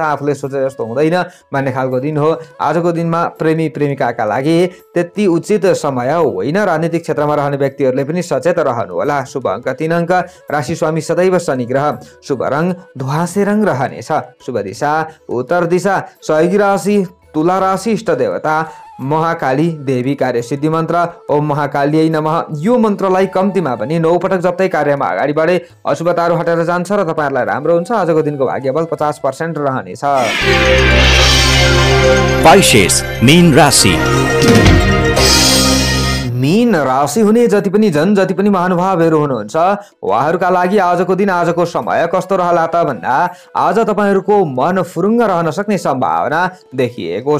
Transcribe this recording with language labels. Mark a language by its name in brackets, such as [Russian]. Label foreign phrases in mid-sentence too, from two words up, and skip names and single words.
[Nepali] आफूले सोचे जस्तो हुँदैन भन्ने खालको दिन हो। आजको दिनमा प्रेमी प्रेमिकाका लागि त्यति उचित समय होइन। राजनीतिक क्षेत्रमा रहने व्यक्तिहरूले पनि सचेत रहनुहोला। शुभ अङ्क 3 अङ्क। राशि स्वामी सदैव शनि ग्रह। शुभ रङ धुवाँसे रङ रहनेछ। शुभ दिशा उत्तर दिशा। सहयोगी राशि तुला राशि। इष्ट देवता महाकाली देवी। कार्य सिद्धि मन्त्र [Sanskrit] ओम महाकालीयै नमः। [Nepali] यो मन्त्रलाई कम्तीमा पनि 9 पटक जप्दै कार्यमा अगाडि बढे अशुभताहरू हटेर जान्छ र तपाईँहरूलाई राम्रो हुन्छ। आजको दिनको भाग्यबल 50% रहनेछ। पाइसेस मीन राशि। मीन राशि हुने जति पनि जति पनि महानुभावहरू हुनुहुन्छ उहाँहरूका लागि आजको दिन आजको समय कस्तो रहला त भन्दा आज तपाईँहरूको मन फुरुङ्ग रहन सक्ने सम्भावना देखिएको छ।